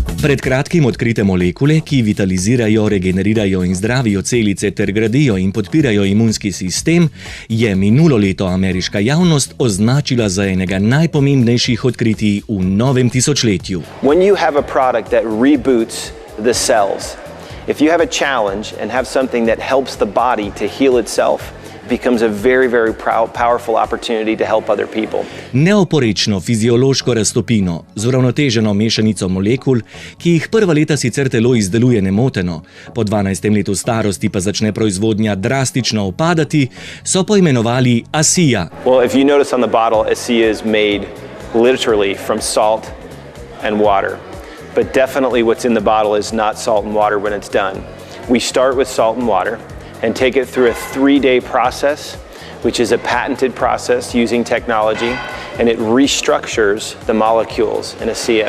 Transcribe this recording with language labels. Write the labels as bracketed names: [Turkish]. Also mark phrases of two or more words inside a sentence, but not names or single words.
[Slovenian] Pred kratkim odkrite molekule, ki vitalizirajo, regenerirajo in zdravijo celice ter gradijo in podpirajo imunski sistem, je minulo leto ameriška javnost označila za enega najpomembnejših odkritij v novem tisočletju. [English] When you have a product that reboots the cells, if you have a challenge and have something that helps the body to heal itself, becomes a very, very powerful opportunity to help other people. [Slovenian] Neoporečno fiziološko raztopino z uravnoteženo mešanico molekul, ki jih prva leta sicer telo izdeluje nemoteno, po 12. letu starosti pa začne proizvodnja drastično upadati, so poimenovali ASEA. [English] Well, if you notice on the bottle, ASEA is made literally from salt and water. But definitely what's in the bottle is not salt and water when it's done. We start with salt and water and take it through a 3-day process, which is a patented process using technology, and it restructures the molecules in ASEA.